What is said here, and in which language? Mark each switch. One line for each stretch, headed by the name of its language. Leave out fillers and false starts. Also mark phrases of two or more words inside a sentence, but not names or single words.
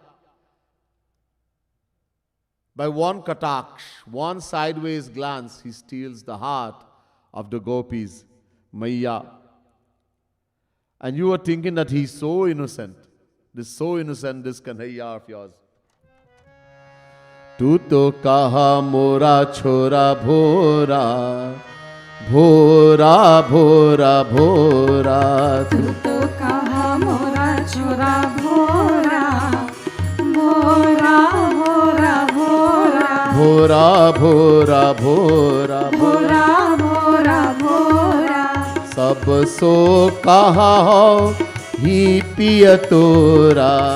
English: By one kataksh, one sideways glance, he steals the heart of the gopis, Maya. And you are thinking that he's so innocent. This Kanhaiya of yours.
Hindi: तू तो कहा मोरा छोरा भोरा, भोरा भोरा भोरा. तू तो कहा मोरा छोरा भोरा, भोरा भोरा भोरा, भोरा भोरा भोरा भोरा भोरा भोरा. सब सो कहा हो ही पिय तोरा,